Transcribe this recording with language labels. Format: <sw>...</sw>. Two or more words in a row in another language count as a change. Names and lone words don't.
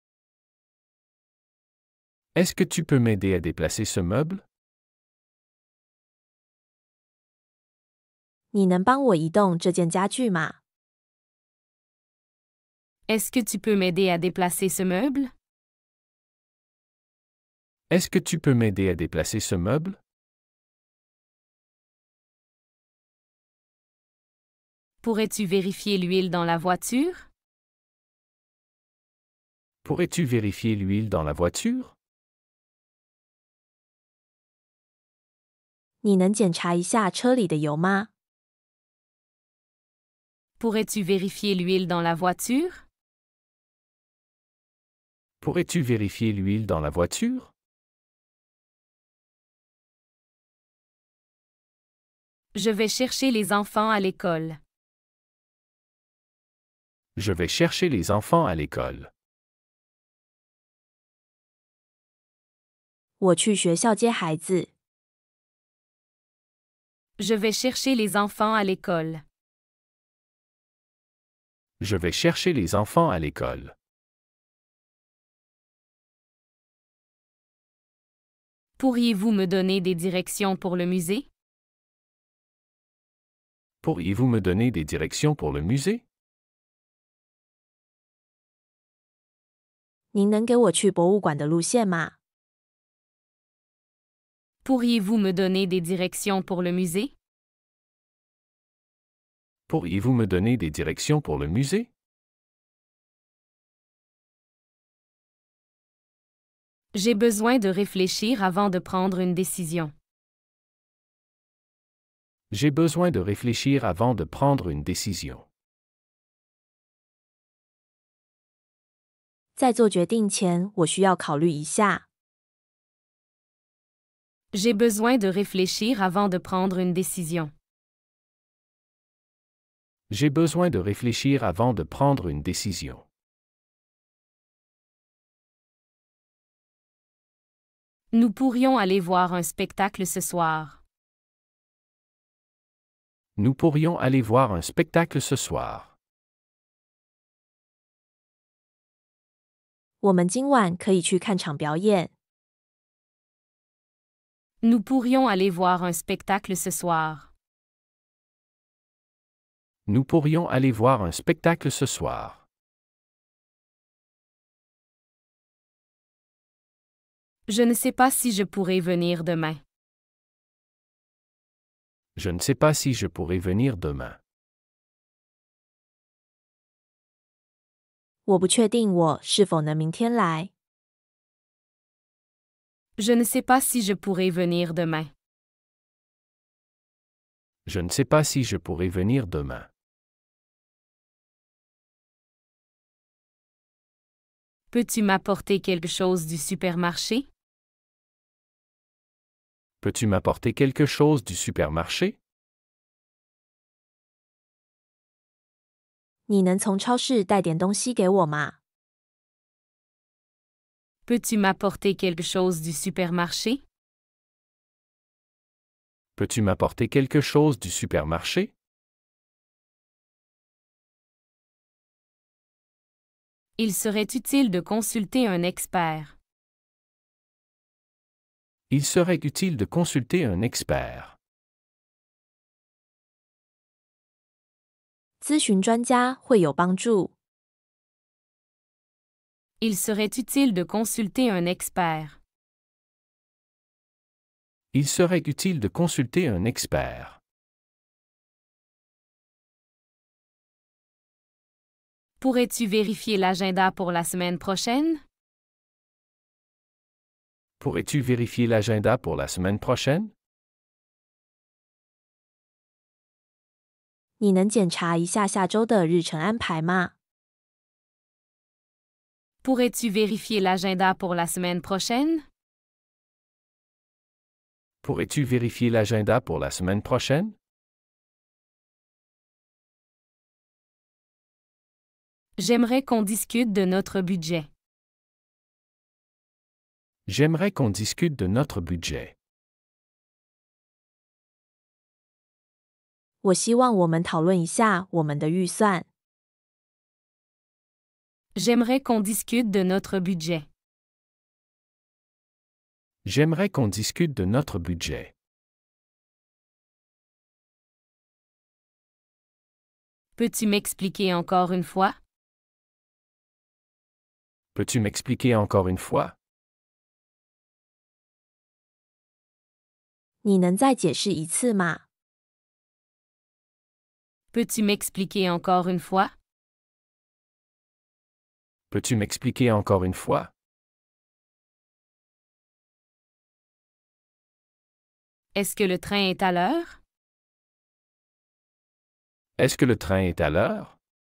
<fr>Est-ce que tu peux m'aider à déplacer ce meuble?</fr> <zh>你能帮我移动这件家具吗？</zh> <fr>Est-ce que tu peux m'aider à déplacer ce meuble? Est-ce que tu peux m'aider à déplacer ce meuble? Pourrais-tu vérifier l'huile dans la voiture? Pourrais-tu vérifier l'huile dans la voiture?</fr> <zh>你能检查一下车里的油吗？</zh> <fr>Pourrais-tu vérifier l'huile dans la voiture? Pourrais-tu vérifier l'huile dans la voiture? Je vais chercher les enfants à l'école. Je vais chercher les enfants à l'école.</fr> <zh>我去学校接孩子。</zh> <fr>Je vais chercher les enfants à l'école. Je vais chercher les enfants à l'école. Pourriez-vous me donner des directions pour le musée? Pourriez-vous me donner des directions pour le musée?</fr> <zh>您能给我去博物馆的路线吗？</zh> <fr>Pourriez-vous me donner des directions pour le musée? Pourriez-vous me donner des directions pour le musée? J'ai besoin de réfléchir avant de prendre une décision. J'ai besoin de réfléchir avant de prendre une décision.</fr> <zh>在做决定前，我需要考虑一下。</zh> <fr>J'ai besoin de réfléchir avant de prendre une décision. J'ai besoin de réfléchir avant de prendre une décision. Nous pourrions aller voir un spectacle ce soir. Nous pourrions aller voir un spectacle ce soir.</fr> <zh>我们今晚可以去看场表演。</zh> <fr>Nous pourrions aller voir un spectacle ce soir. Nous pourrions aller voir un spectacle ce soir. Je ne sais pas si je pourrai venir demain. Je ne sais pas si je pourrai venir demain.</fr> <zh>我不确定我是否能明天来。</zh> <fr>Je ne sais pas si je pourrai venir demain. Je ne sais pas si je pourrai venir demain. Peux-tu m'apporter quelque chose du supermarché? Peux-tu m'apporter quelque chose du supermarché?</fr> <zh>你能从超市带点东西给我吗？</zh> <fr>Peux-tu m'apporter quelque chose du supermarché? Peux-tu m'apporter quelque chose du supermarché? Il serait utile de consulter un expert. Il serait utile de consulter un expert.</fr> <zh>咨询专家会有帮助。</zh> <fr>Il serait utile de consulter un expert. Il serait utile de consulter un expert. Pourrais-tu vérifier l'agenda pour la semaine prochaine? Pourrais-tu vérifier l'agenda pour la semaine prochaine?</fr> <zh>你能检查一下下周的日程安排吗？</zh> <fr>Pourrais-tu vérifier l'agenda pour la semaine prochaine? Pourrais-tu vérifier l'agenda pour la semaine prochaine? J'aimerais qu'on discute de notre budget. J'aimerais qu'on discute de notre budget.</fr> <zh>我希望我们讨论一下我们的预算。</zh> <fr>J'aimerais qu'on discute de notre budget. J'aimerais qu'on discute de notre budget. Peux-tu m'expliquer encore une fois? Peux-tu m'expliquer encore une fois?</fr> <zh>你能再解释一次吗？</zh> <fr>Peux-tu m'expliquer encore une fois? Peux-tu m'expliquer encore une fois? Est-ce que le train est à l'heure? Est-ce que le train est à l'heure?</fr>